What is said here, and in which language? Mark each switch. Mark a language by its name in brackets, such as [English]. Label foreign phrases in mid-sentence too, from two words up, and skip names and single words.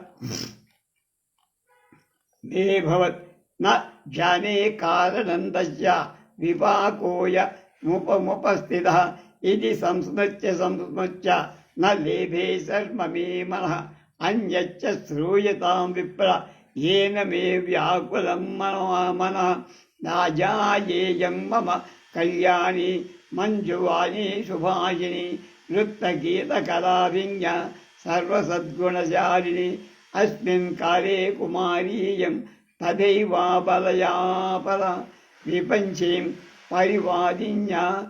[Sanskrit] మే భవత్ న జానే కారణం తస్య విపాకోయ ముపస్థితః ఇది సంస్మృత్య న లేభే శర్మ మే మనః అన్యచ్చ శ్రూయతాం విప్ర येन मे व्याकुलं मनः नाजायेयं मम कल्याणी मंजुवाणी शुभाशिनी नृत्तगीतकलाभिज्ञ सर्वसद्गुणशालिनी अस्मिन् काले कुमारीयं तथैवाबलया परा विपञ्चीं परिवादिन्या